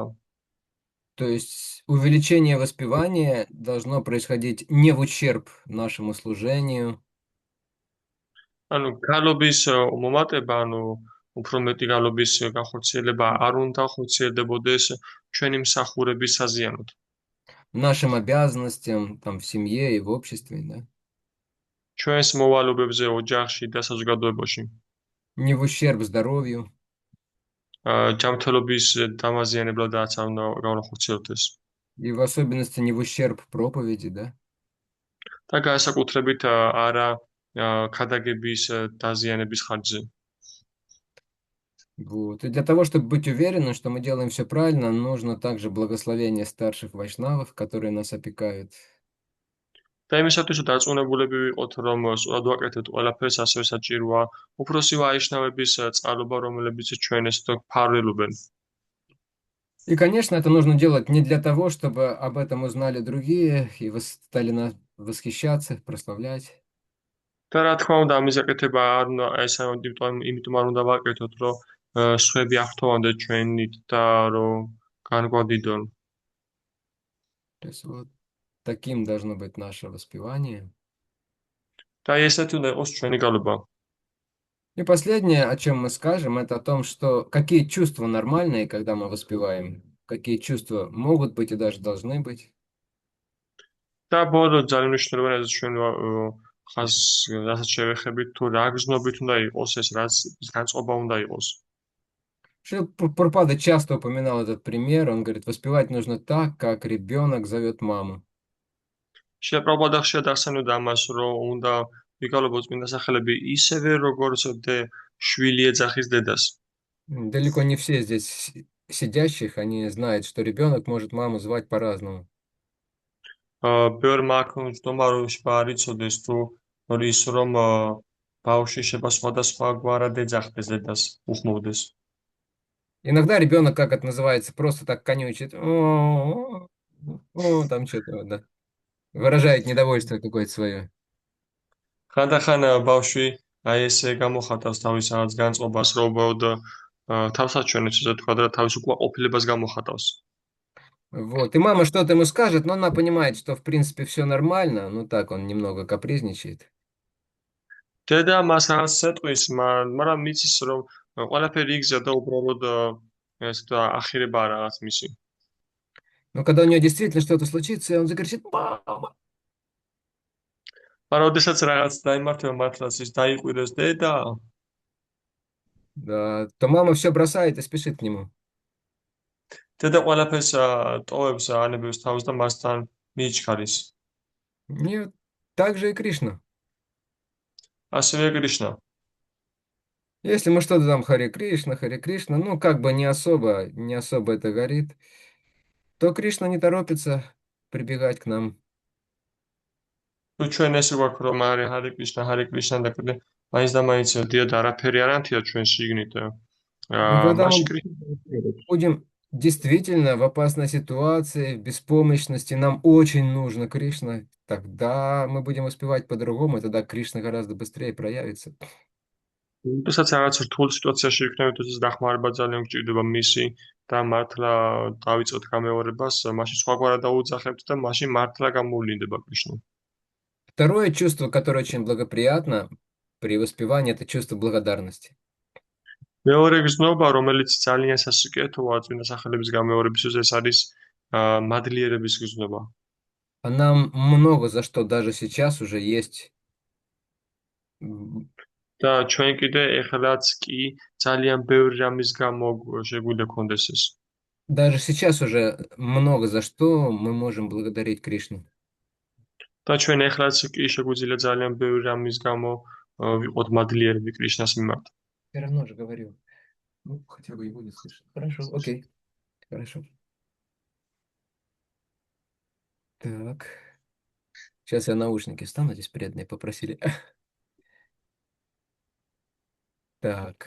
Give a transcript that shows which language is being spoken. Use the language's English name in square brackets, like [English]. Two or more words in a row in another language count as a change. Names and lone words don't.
[Russian] То есть увеличение воспевания должно происходить не в ущерб нашему служению. [Georgian] ანუ გალობის მომატება, ანუ უფრო მეტი გალობის განხორციელება არ უნდა ხორციელდებოდეს ჩვენი მსახურების საზიანოდ. [Russian] Нашим обязанностям там в семье и в обществе, да? [Georgian] ჩვენს მოვალობებზე ოჯახში და საზოგადოებაში. [Russian] Не в ущерб здоровью. [Georgian] ჯანმრთელობის დამაზიანებლადაც არ უნდა გავნახორციელდეს. [Russian] И в особенности не в ущерб проповеди, да? [Georgian] და განსაკუთრებით არა ქადაგების დაზიანების ხარჯზე. [Russian] Вот. И для того, чтобы быть уверенным, что мы делаем все правильно, нужно также благословение старших вайшнавов, которые нас опекают. [Georgian] და იმისათვის, რომ დარწმუნებულები ვიყოთ, რომ სწორად ვაკეთებთ ყველაფერს, ასევე საჭიროა უფროსი ვაიშნავების წყალობა, რომლებიც ჩვენს ფარველობენ. [Russian] И, конечно, это нужно делать не для того, чтобы об этом узнали другие и стали нас восхищаться, прославлять. [Georgian] და რა თქმა უნდა, ამის აკეთება არ უნდა ეს იმიტომ არ უნდა ვაკეთოთ, რომ სხვები აღთოვანდეთ ჩვენით და რომ განგვადიდონ. [Russian] То есть вот таким должно быть наше воспевание. [Georgian] და ესეთი უნდა იყოს ჩვენი გალობა. [Russian] И последнее, о чем мы скажем, это о том, что какие чувства нормальные, когда мы воспеваем, какие чувства могут быть и даже должны быть. [Georgian] და ბოლო ძალიან მნიშვნელოვანი რაც ჩვენ ხას რასაც შევეხებით თუ რა გზნობით უნდა იყოს ეს რაც განწყობა უნდა იყოს. [Russian] Шрила Прабхупада часто упоминал этот пример. Он говорит, воспевать нужно так, как ребенок зовет маму. [Georgian] შეპრობოდა ხშირად ახსენებდა ამას, რომ უნდა ვიკალობოთ წმინდა სახელები ისევე, როგორც შვილი ეძახის დედას. [Russian] Далеко не все здесь сидящих, они знают, что ребенок может маму звать по-разному. [Georgian] ბევრმა აქ ჯდომა რომ არ იცოდეს თუ ის რომ ბავშვი შეიძლება სხვადასხვაგვარად ეძახდეს დედას, უხმოვდეს. [Russian] Иногда ребенок, как это называется, просто так конючит. Там что-то, да. Выражает недовольство какое-то свое. [Georgian] ხანდახან ბავშვი აი ესე გამოხატავს თავის რაღაც განწყობას, რომ უბრალოდ თავსაჩვენებს, ასე თქვა, და თავის უკმაყოფილებას გამოხატავს. [Russian] Вот. И мама что-то ему скажет, но она понимает, что в принципе все нормально. Ну так, он немного капризничает. [Georgian] დედა მას რაღაც ეტყვის, მაგრამ მიცის რომ ყველაფერი იგზა და უბრალოდ ესე და ახირება რაღაც მისი. [Russian] Но когда у него действительно что-то случится, он закричит «Мама!». [Georgian] მაგრამ ოდესაც რაღაც დაიმართება მართლაც ის დაიყვირეს დედა, [Russian] Да, то мама все бросает и спешит к нему. [Georgian] დედა ყველაფერს ტოვებს, ანებებს თავს და მასთან მიიჩქარის. [Russian] Нет, так же и Кришна. [Georgian] ასევე კრიშნა. [Russian] Если мы что-то там Харе Кришна, ну как бы не особо это горит, то Кришна не торопится прибегать к нам. [Georgian] თუ ჩვენ ესე გვაქვს რომ ჰარე კრიშნა და კიდე მაინც და მაინც დიად არაფერი არ ანთია ჩვენ შიგნით. [Russian] Но когда [Georgian] მაშინ [Russian] мы [Georgian] კრიშნა [Russian] будем действительно в опасной ситуации, в беспомощности, нам очень нужно Кришна, тогда мы будем воспевать по-другому, и тогда Кришна гораздо быстрее проявится. [Georgian] როდესაც რაღაც რთულ სიტუაციაში ვიქნებით, როდესაც დახმარება ძალიან გვჭირდება მისი და მართლა დავიწყოთ გამეორებას, მაშინ სხვაგვარად დაუძახებთ და მაშინ მართლა გამოვლინდება კრიშნა. [Russian] Второе чувство, которое очень благоприятно при воспевании, это чувство благодарности. [Georgian] მეორე გზნობა, რომელიც ძალიან სასიკეთოა წმინდა სახელების გამეორებისთვის, ეს არის მადლიერების გზნობა. [Russian] А нам много за что даже сейчас уже есть. [Georgian] და ჩვენ კიდე ეხლაც კი ძალიან ბევრი რამის გამო შეგვიძლია გქონდეს ეს. [Russian] Даже сейчас уже много за что мы можем благодарить Кришну. [Georgian] და ჩვენ ეხლაც კი შეგვიძლია ძალიან ბევრი რამის გამო ვიყოთ მადლიერები კრიშნას მიმართ. [Russian] Все равно же говорю. Ну, хотя бы и будет слышно. Хорошо, окей. Хорошо. Так. Сейчас я наушники встану, здесь преданные попросили. Так.